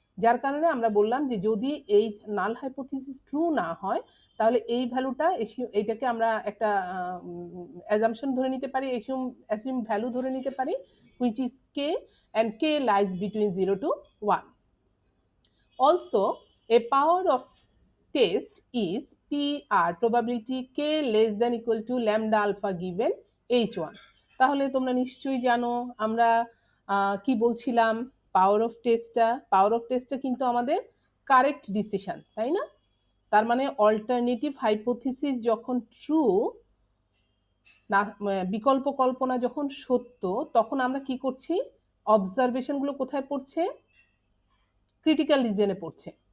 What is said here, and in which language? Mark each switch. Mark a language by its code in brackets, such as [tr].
[bn] যার কারণে আমরা বললাম যে যদি এই নাল হাইপোথিসিস ট্রু না হয় তাহলে এই ভ্যালুটা এইটাকে আমরা একটা অ্যাজাম্পশন ধরে নিতে পারি, অ্যাসিউম ভ্যালু ধরে নিতে পারি, [en] which is k, and k lies between 0 to 1. Also, a power of test is PR, probability k less than equal to lambda alpha given h1. [bn] তাহলে তোমরা নিশ্চয়ই জানো আমরা কি বলছিলাম, পাওয়ার অফ টেস্টটা কিন্তু আমাদের কারেক্ট ডিসিশন, তাই না? তার মানে অল্টারনেটিভ হাইপোথিসিস যখন ট্রু না, বিকল্প কল্পনা যখন সত্য, তখন আমরা কি করছি, অবজারভেশনগুলো কোথায় পড়ছে, ক্রিটিক্যাল রিজনে পড়ছে।